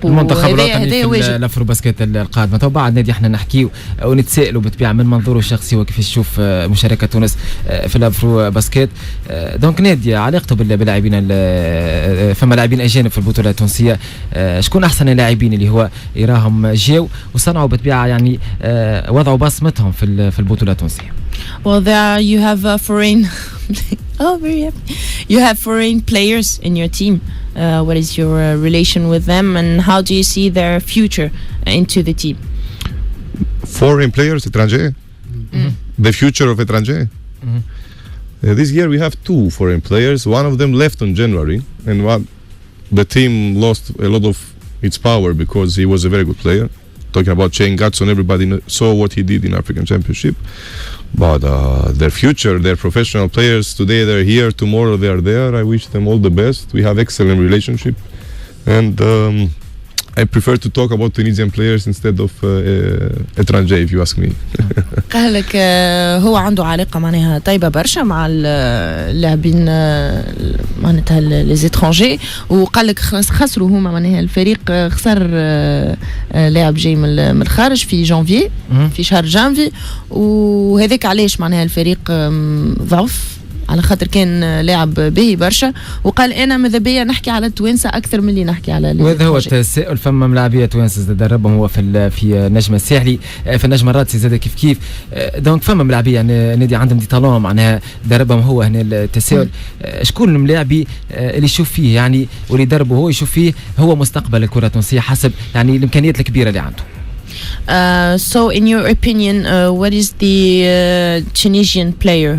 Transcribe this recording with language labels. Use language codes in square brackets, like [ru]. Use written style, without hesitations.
[ar] المنتخب الوطني في الافرو باسكت القادمه. تو بعد نادي احنا نحكيو ونتسائلوا بالطبيعه من منظوره الشخصي وكيف يشوف مشاركه تونس في الافرو باسكت. دونك نادي علاقته باللاعبين، فما لاعبين اجانب في البطوله التونسيه، شكون احسن اللاعبين اللي هو يراهم جاو وصنعوا بالطبيعه يعني وضعوا بصمتهم في البطوله التونسيه؟ [en] Well, there you have foreign. Oh, very happy. You have foreign players in your team. What is your relation with them, and how do you see their future into the team? Foreign players, étrangers. The future of étrangers. This year we have 2 foreign players. One of them left in January, and the team lost a lot of its power because he was a very good player. Talking about Shane Gatson, everybody saw what he did in African Championship. But their future, their professional players, today they're here, tomorrow they are there. I wish them all the best. We have excellent relationship, and I prefer to talk about Tunisian players instead of étrangers, if you ask me. [ar] قال لك هو عنده علاقة معناها طيبة برشا مع اللاعبين معناتها ليزيترونجي، وقال لك خسروا هما معناها الفريق خسر لاعب جاي من الخارج في جانفي، في شهر جانفي، وهذاك علاش معناها الفريق ضعف على خاطر كان لاعب باهي برشا. وقال انا ماذا بيا نحكي على التوانسه اكثر من اللي نحكي على وهذا هو التساؤل. فما ملاعبيه توانسه دربهم هو في النجم الساحلي، في النجم الرادسي زاد كيف دونك فما ملاعبيه يعني نادي عندهم دي طالون معناها دربهم هو. هنا التساؤل شكون الملاعبي اللي يشوف فيه يعني واللي دربه هو يشوف فيه هو مستقبل الكره التونسيه حسب يعني الامكانيات الكبيره اللي عنده. [en] So in your opinion, what is the Tunisian player?